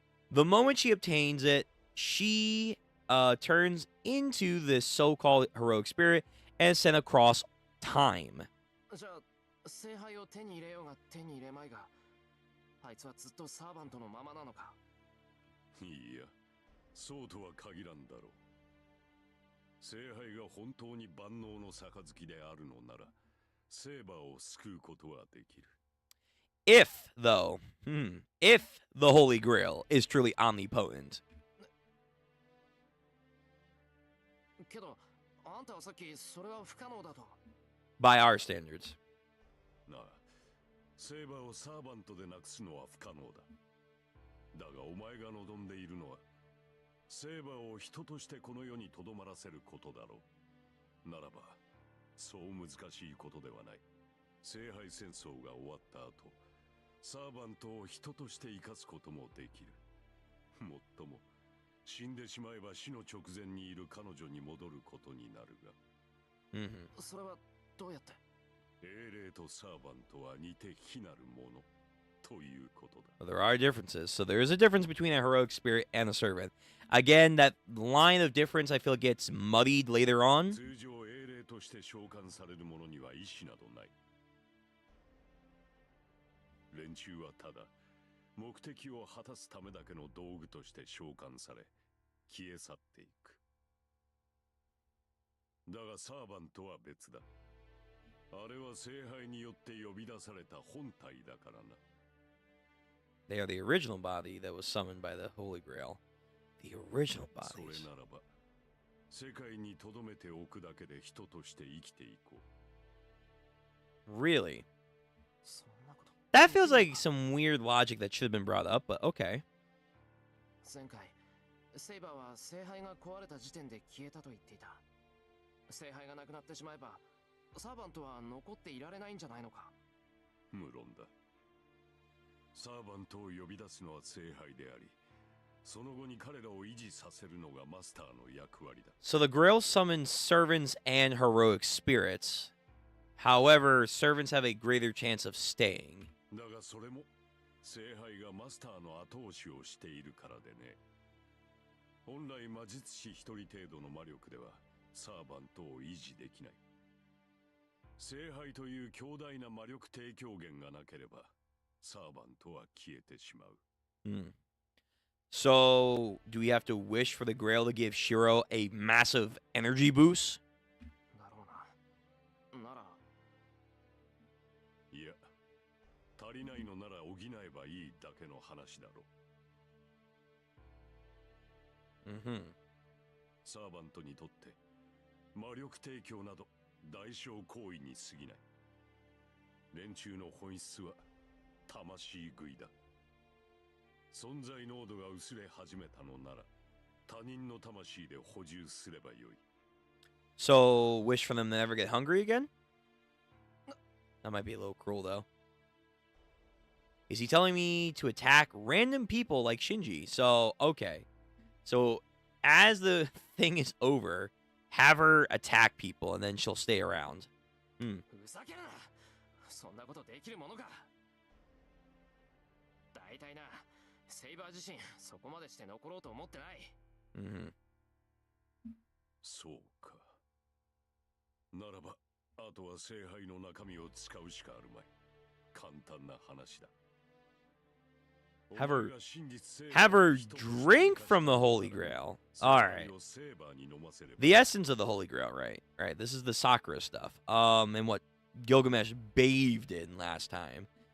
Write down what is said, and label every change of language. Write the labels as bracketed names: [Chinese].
[English] The moment she obtains it, she turns into this so-called heroic spirit and is sent across time. [Japanese] じゃあ聖杯を手に入れようが手に入れまいが、あいつはずっとサーバントのままなのか。いや、そうとは限らんだろう。聖杯が本当に万能の杯であるのなら、セーバーを救うことはできる。 [English] If, though, if the Holy Grail is truly omnipotent. [Japanese] けど、あんたはさっきそれは不可能だと。 [English] By our standards. [Japanese] なあ、セーバーをサーバントでなくすのは不可能だ。だがお前が望んでいるのは、セーバーを人としてこの世に留まらせることだろう。ならば、そう難しいことではない。聖杯戦争が終わった後、サーバントを人として生かすこともできる。もっとも、死んでしまえば死の直前にいる彼女に戻ることになるが。それはどうやって？英霊とサーバントは似て非なるものということだ。 [English] There are differences. So there is a difference between a heroic spirit and a servant. Again, that line of difference I feel gets muddied later on. [Japanese] 通常英霊ととして召喚される者には意志などない。連中はただ目的を果たすためだけの道具として召喚され消え去っていく。だがサーバントは別だ。あれは聖杯によって呼び出された本体だからな。 [English] They are the original body that was summoned by the Holy Grail. The original [Japanese] それ [English] bodies. [Japanese] ならば世界に留めておくだけで人として生きていこう。 [English] Really? [Japanese] そんなこと [English] That feels like some weird logic that should have been brought up, but okay. [Japanese] 前回セイバーは聖杯が壊れた時点で消えたと言っていた。聖杯がなくなってしまえばサーバントは残っていられないんじゃないのか。無論だ。サーバントを呼び出すのは聖杯であり、その後に彼らを維持させるのがマスターの役割だ。 [English] So the Grail summons servants and heroic spirits. However, servants have a greater chance of staying. [Japanese] だがそれも聖杯がマスターの後押しをしているからでね。本来魔術師一人程度の魔力ではサーバントを維持できない。聖杯という強大な魔力提供源がなければサーバントは消えてしまう。 Hmm. [English] So, do we have to wish for the Grail to give Shiro a massive energy boost? [Japanese] だろうな。ならいや、足りないのなら補えばいいだけの話だろう。 Mm-hmm. サーバントにとって魔力提供など代償行為に過ぎない。連中の本質は魂食いだ。存在濃度が薄れ始めたのなら他人の魂で補充すればよい。 [English] So, wish for them to never get hungry again? That might be a little cruel, though. Is he telling me to attack random people like Shinji? So, okay. So, as the thing is over, have her attack people and then she'll stay around. [Japanese] ふざけるな。そんなことできるものか。大体な、セイバー自身そこまでして残ろうと思ってない。 Mm-hmm. そうか。ならばあとは聖杯の中身を使うしかあるまい。簡単な話だ。 [English] Have her drink from the Holy Grail. All right. The essence of the Holy Grail, right? Right. This is the Sakura stuff. And what Gilgamesh bathed in last time.